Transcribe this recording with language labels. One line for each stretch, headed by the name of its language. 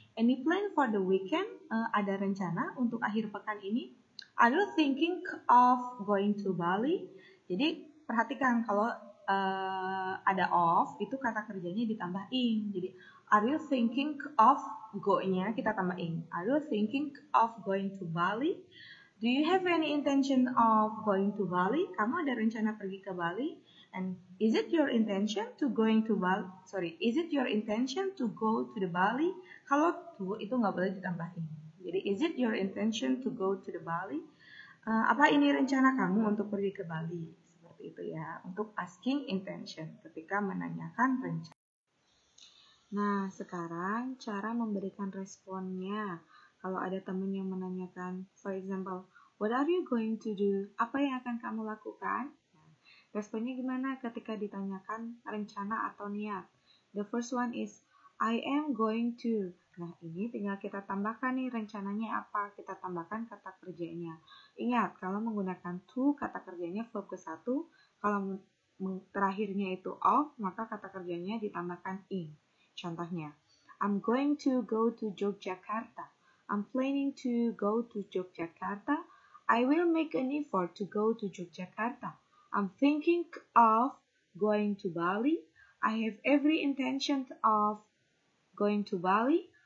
English: Any plan for the weekend?
Indonesian: Ada rencana untuk akhir pekan ini?
English: Are you thinking of going to Bali?
Indonesian: Jadi, perhatikan kalau ada of, itu kata kerjanya ditambah ing. Jadi,
English: are you thinking of
Indonesian: go-nya kita tambah ing.
English: Are you thinking of going to Bali? Do you have any intention of going to Bali?
Indonesian: Kamu ada rencana pergi ke Bali?
English: And is it your intention to going to Bali? Is it your intention to go to the Bali?
Indonesian: Kalau to itu nggak boleh ditambah ing.
English: Jadi, is it your intention to go to the Bali?
Indonesian: Apa ini rencana kamu untuk pergi ke Bali? Seperti itu ya, untuk asking intention ketika menanyakan rencana. Nah, sekarang cara memberikan responnya. Kalau ada teman yang menanyakan,
English: for example, what are you going to do?
Indonesian: Apa yang akan kamu lakukan? Nah, Responnya gimana ketika ditanyakan rencana atau niat?
English: The first one is I am going to.
Indonesian: Nah, ini tinggal kita tambahkan nih rencananya apa. Kita tambahkan kata kerjanya. Ingat, kalau menggunakan to, kata kerjanya verb ke satu. Kalau terakhirnya itu of, maka kata kerjanya ditambahkan in.
English: Contohnya, I'm going to go to Yogyakarta. I'm planning to go to Yogyakarta. I will make an effort to go to Yogyakarta. I'm thinking of going to Bali. I have every intention of going to Bali.